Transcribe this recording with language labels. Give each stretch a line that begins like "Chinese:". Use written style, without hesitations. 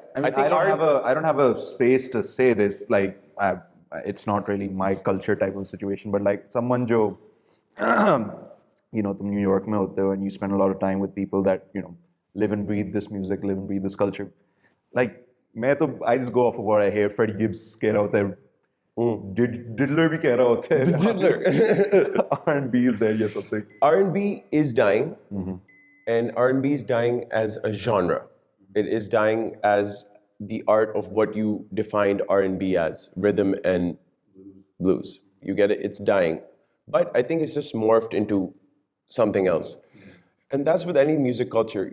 English: I think I don't have a space to say this. Like, it's not really my culture type of situation. But like someone jo, you know,
Hindi: तुम New York में होते हो
English: and you spend a lot of time with people that you know live and breathe this music, live and breathe this culture. Like, I just go off of what I hear.
Hindi: Freddie Gibbs कह रहा होता है, Diddler भी कह रहा होता है.
English: Diddler. R&B is there or something. R&B is dying, and R&B is dying as a genre. It is dying as the art of what you defined R&B as, rhythm and blues. You get it? It's dying. But I think it's just morphed into something else. And that's with any music culture.